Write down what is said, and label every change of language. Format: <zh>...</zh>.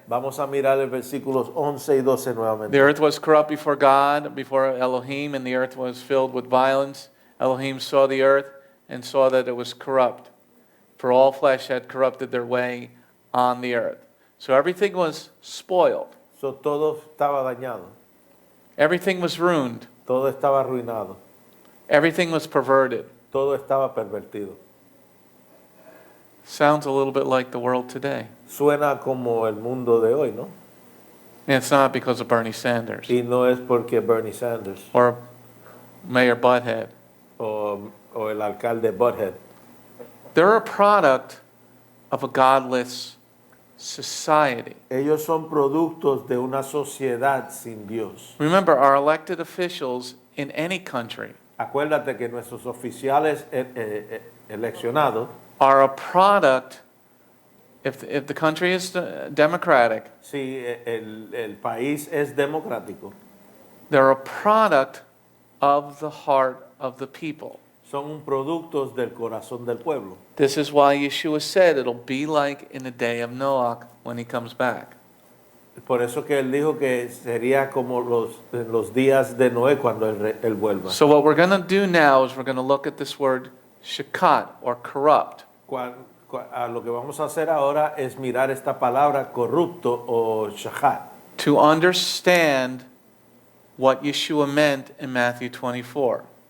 <es>Vamos a mirar el versículos 11 y 12</es> <en>The</en> <es>nuevamente.</es> <en>earth was corrupt before God, before Elohim, and the earth was filled with violence. Elohim saw the earth and saw that it was corrupt, for all flesh had corrupted their way on the earth. So everything was spoiled.</en> <es>So, todo estaba dañado,</es> <en>Everything was ruined.</en> <es>todo estaba arruinado,</es> <en>Everything was perverted.</en> <es>todo estaba pervertido.</es> <en>Sounds a little bit like the world today.</en> <es>Suena como el mundo de hoy, ¿no?</es> <en>And it's not because of Bernie Sanders</en> <es>Y no es porque Bernie Sanders</es> <en>or Mayor Butthead.</en> <es>o el alcalde Butthead.</es> <en>They're a product of a godless society.</en> <es>Ellos son productos de una sociedad sin Dios.</es> <en>Remember, our elected officials in any country</en> <es>Acuérdate que nuestros oficiales eleccionados,</es> <en>are a product, if the country is democratic,</en> <es>si el país es democrático,</es> <en>they're a product of the heart of the people.</en> <es>son productos del corazón del pueblo.</es> <en>This is why Yeshua said it'll be like in the day of Noach when he comes back.</en> <es>Por eso que él dijo que sería como en los días de Noé cuando él vuelva.</es> <en>So what we're going to do now is we're going to look at this word shakat, or corrupt.</en> <es>Lo que vamos a hacer ahora es mirar esta palabra corrupto o shahat,</es> <en>To understand what Yeshua meant in Matthew 24.</en>